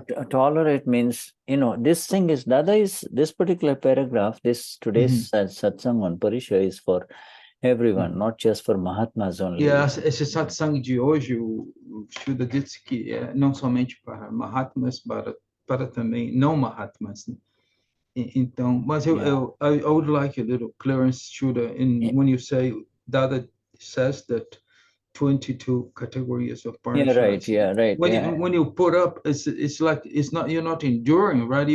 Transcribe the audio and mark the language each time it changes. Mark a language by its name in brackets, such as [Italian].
[English] Tolerate means, this thing is, this particular paragraph, today's satsang on Parisha is for everyone, not just for Mahatmas only. [Portuguese] Esse satsang de hoje, o Shuddha disse que é não somente para Mahatmas, para também não Mahatmas. Então, mas [English] I would like a little clearance, Shuddha, when you say, Dada says that 22 categories of parishas. Yeah, right. When you put up, it's like you're not enduring, right?